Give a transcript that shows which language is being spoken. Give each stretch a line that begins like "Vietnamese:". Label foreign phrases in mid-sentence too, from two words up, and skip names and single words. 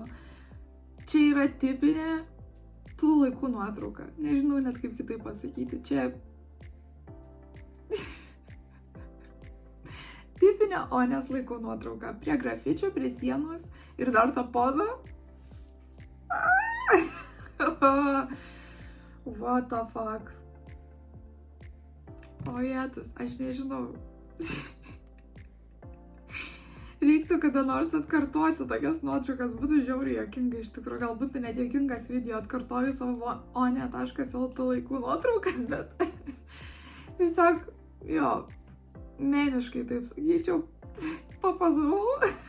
Lithuanian: Čia yra tipinė tų laikų nuotrauka. Nežinau net kaip kitaip pasakyti. Čia tipinė Onės laikų nuotrauka. Prie grafičio, prie sienos ir dar ta poza.
English: What the fuck.
Lithuanian: O Jėtus, aš nežinau. Reiktų kada nors atkartoti tokias nuotraukas, būtų žiauriai juokinga, iš tikrųjų, gal būtų net juokingas video, atkartoju savo one.lt laikų nuotraukas, bet tiesiog, jo, meniškai taip sakyčiau, papazavau.